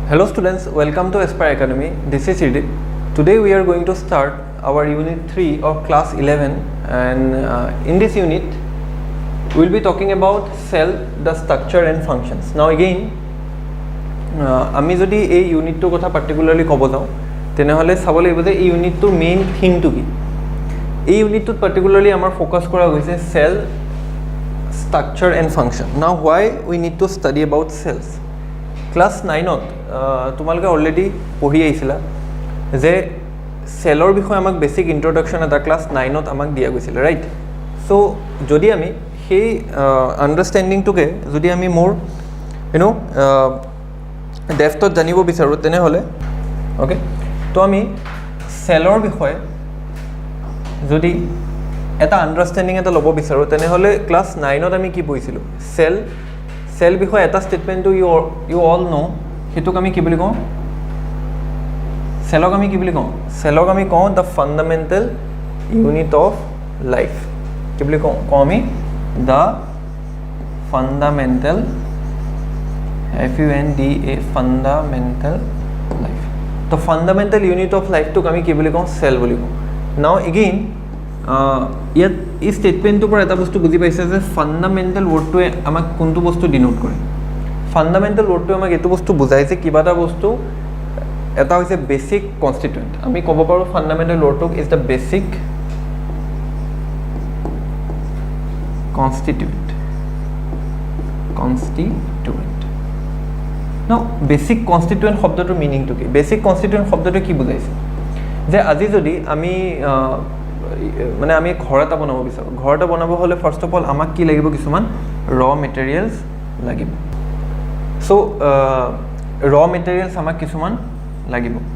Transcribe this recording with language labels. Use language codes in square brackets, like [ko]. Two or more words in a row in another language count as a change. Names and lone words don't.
[en] Hello students, welcome to aspireacademy. This is Ridip. Today we are going to start our unit 3 of class 11, and in this unit we will be talking about cell, the structure and functions. Now again, [as] আমি যদি এই ইউনিটটোৰ কথা পার্টিকুলারলি কব যাও তেনেহলে চাব লাগিব যে এই ইউনিটটোৰ [en] main thingটো [as] কি। এই ইউনিটটোত পার্টিকুলারলি আমাৰ ফোকাস কৰা হৈছে [en] cell, structure and function. Now why we need to study about cells? [as] Class 9ত তোমালোকে অলরেডি পঢ়ি আইছিলা যে সেলৰ বিষয়ে আমাক [en] basic introduction [as] এটা ক্লাস 9ত আমাক দিয়া গৈছিল, রাইট? সো যদি আমি সেই আন্ডারস্ট্যান্ডিংটোকে যদি আমি [en] more depthত [as] জানিব বিচাৰো তেনেহলে ওকে, তো আমি সেলৰ বিষয়ে যদি এটা আন্ডারস্ট্যান্ডিং এটা লব বিচাৰো তেনেহলে ক্লাস 9ত আমি কি পঢ়িছিলো? সেল বিষয়ে এটা স্টেটমেন্ট [en] you all know, [as] হেতুক আমি কি বুলি কওঁ? সেলক আমি কি বুলি কওঁ? সেলক আমি কওঁ [en] the fundamental unit of life. [as] কি বুলি কওঁ আমি? [en] The fundamental FUNDA fundamental life. [as] তো [en] fundamental unit of lifeটোক [as] আমি কি বুলি কওঁ? সেল বুলি কওঁ। [en] now again [as] ইয়াত এই স্টেটমেন্টটোৰ পৰা এটা বস্তু বুজি পাইছে যে [en] fundamental wordটোৱে [as] আমাক কোনটো বস্তু ডিনোট কৰে। [en] fundamental wordটোৱে [as] আমাক এইটো বস্তু বুজায় যে কিবা এটা বস্তু এটা হৈছে [en] basic constituent. [as] আমি ক'ব পাৰোঁ [en] fundamental wordটোক is the basic constituent। now basic constituent [as] শব্দটোৰ মিনিংটো কি? [en] basic constituent [as] শব্দটো কি বুজাইছে? যে আজি যদি আমি মানে আমি ঘৰ এটা বনাব বিচাৰোঁ, ঘৰ এটা বনাব হ'লে [en] first of all [as] আমাক কি লাগিব? কিছুমান [en] raw materials [as] লাগিব। সো [en] raw materials [as] আমাক কিছুমান লাগিব।